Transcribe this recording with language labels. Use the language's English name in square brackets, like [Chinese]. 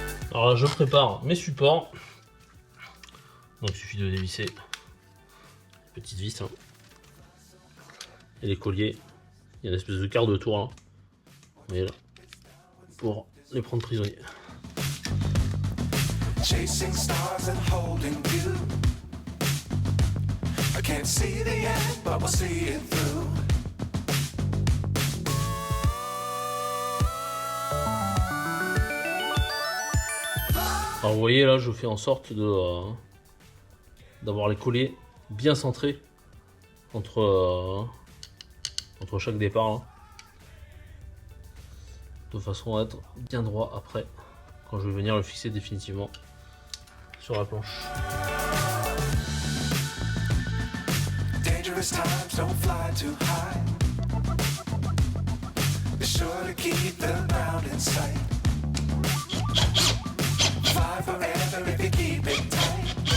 [French] Alors là, je prépare mes supports. Donc il suffit de dévisser les petites vis hein. Et les colliers. Il y a une espèce de quart de tour là. Vous voyez là. Pour les prendre prisonniers. [English] Chasing stars and holding you. I can't see the end, but we'll see it through. [French] Alors vous voyez là, je fais en sorte de d'avoir les colliers bien centrés entre chaque départ là, de façon à être bien droit après quand je vais venir le fixer définitivement sur la planche. [English] Dangerous times don't fly too high. Be sure to keep the ground in sight. Fly forever if you keep it tight.